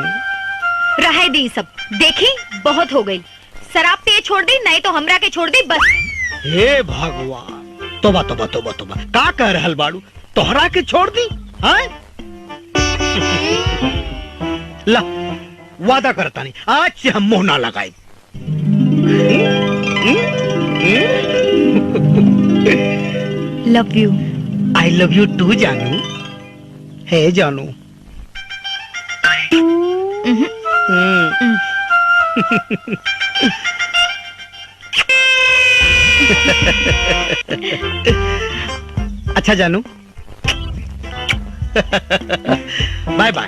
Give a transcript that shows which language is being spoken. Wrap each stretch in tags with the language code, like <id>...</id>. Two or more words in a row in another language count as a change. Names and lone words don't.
<bho>रहे दी सब, देखी बहुत हो गई। शराब पिए छोड़ दी, नहीं तो हमरा के छोड़ दी बस। हे भगवान, तोबा तोबा तोबा तोबा, का कह रहल बाड़ू? तोहरा के छोड़ दी? ला वादा करता नहीं, आज से हम मुंह ना लगाए।</bho> <en>Love you. I love you too जानू। है जानू।</en> <bho>अच्छा जानू,</bho> <en>bye bye</en>